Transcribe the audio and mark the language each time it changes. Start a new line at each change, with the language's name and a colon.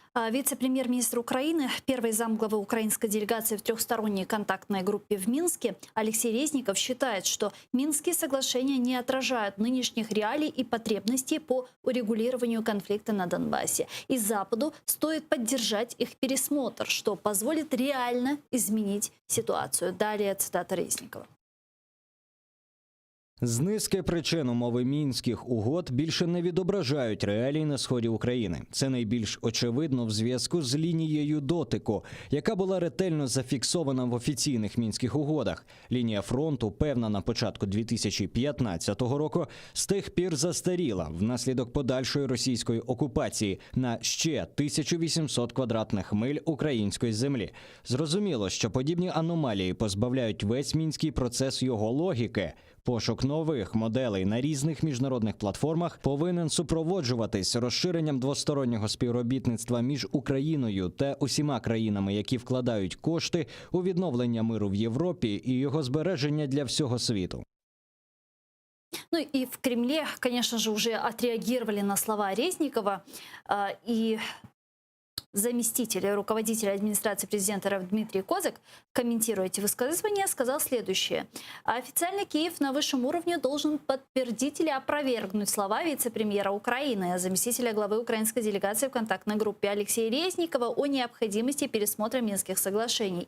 Russian: Вице-премьер-министр Украины, первый замглавы украинской делегации в трехсторонней контактной группе в Минске Алексей Резников считает, что Минские соглашения не отражают нынешних реалий и потребностей по урегулированию конфликта на Донбассе. И Западу стоит поддержать их пересмотр, что позволит реально изменить ситуацию. Далее цитата Резникова.
Ukrainian: З низки причин умови мінських угод більше не відображають реалій на сході України. Це найбільш очевидно в зв'язку з лінією дотику, яка була ретельно зафіксована в офіційних мінських угодах. Лінія фронту, певна на початку 2015 року, з тих пір застаріла внаслідок подальшої російської окупації на ще 1800 квадратних миль української землі. Зрозуміло, що подібні аномалії позбавляють весь мінський процес його логіки. Пошук нових моделей на різних міжнародних платформах повинен супроводжуватись розширенням двостороннього співробітництва між Україною та усіма країнами, які вкладають кошти у відновлення миру в Європі і його збереження для всього світу.
Russian: Ну и в Кремле, конечно же, уже отреагировали на слова Резникова. И заместитель руководителя администрации президента РФ Дмитрий Козак, комментируя эти высказывания, сказал следующее. Официально Киев на высшем уровне должен подтвердить или опровергнуть слова вице-премьера Украины, заместителя главы украинской делегации в контактной группе Алексея Резникова о необходимости пересмотра Минских соглашений.